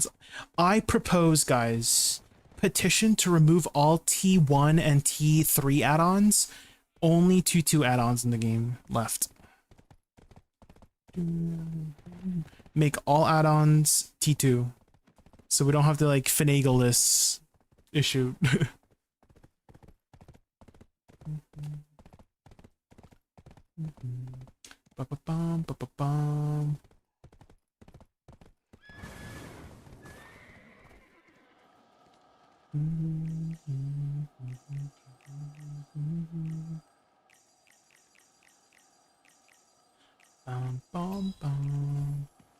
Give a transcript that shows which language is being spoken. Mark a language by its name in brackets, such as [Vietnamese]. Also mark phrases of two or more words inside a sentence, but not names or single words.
[English] I propose, guys, petition to remove all T1 and T3 add-ons. Only 2 add-ons in the game left. Make all add-ons T2, so we don't have to like finagle this issue. Ba-ba-bum, ba-ba-bum. Bum, bum, bum.